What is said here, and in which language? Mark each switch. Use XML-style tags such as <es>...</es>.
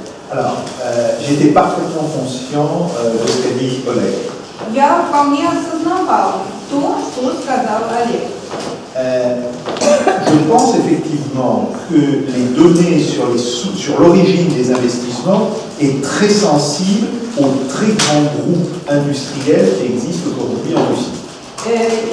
<fr>Alors, j'étais parfaitement conscient de ce qu'a dit Oleg.</fr> <ru>Я вполне осознавал то, что сказал Олег.</ru> <fr>Je pense effectivement que les données sur l'origine des investissements est très sensible aux très grands groupes industriels qui existent aujourd'hui en Russie.</fr>